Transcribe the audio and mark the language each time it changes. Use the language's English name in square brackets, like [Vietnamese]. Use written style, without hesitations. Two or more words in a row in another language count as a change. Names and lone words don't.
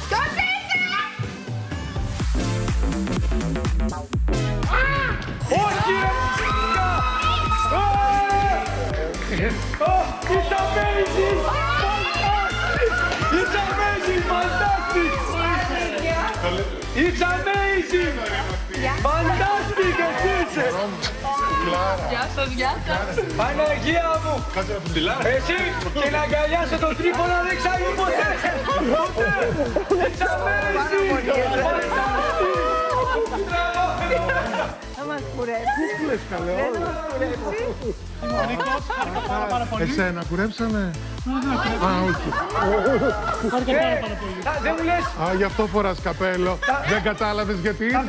[Greek] Όχι ρε μουσικά! [English] It's amazing! It's amazing! Fantastic! It's amazing! Fantastic! [Greek] Εσύ είσαι! Γεια σας, γεια σας. Παναγία μου! Εσύ και να αγκαλιάσω τον Τρίφωνα δεν ξάγει ποτέ! [English] It's amazing! [Greek] Θα μας κουρέψει. Τι λες καλέ, Δεν θα μας κουρέψει. Νίκος, χάρηκα πάρα πολύ. εσένα κουρέψανε. Α, όχι. Χάρηκα πάρα πολύ. Δεν μου λες. Α, γι' αυτό φοράς καπέλο. Δεν κατάλαβες γιατί ήρθα.